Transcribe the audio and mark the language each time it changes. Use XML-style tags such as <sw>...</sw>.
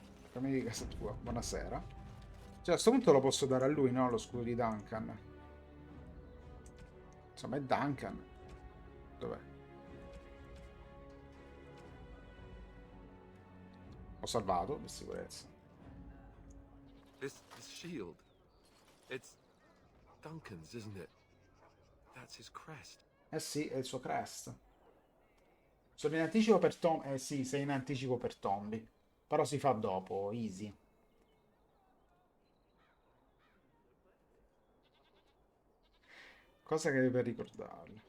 <it>Fammi di casa tua, buonasera. Cioè, a questo punto lo posso dare a lui, no? Lo scudo di Duncan. Insomma, è Duncan. Dov'è? Ho salvato, per sicurezza.</it> <en>This shield, it's Duncan's, isn't it? That's his crest.</en> <it>Eh sì, è il suo crest. Sono in anticipo per Tom. Eh sì, sei in anticipo per Tombi. Però si fa dopo, easy. Cosa che devi per ricordarlo?</it>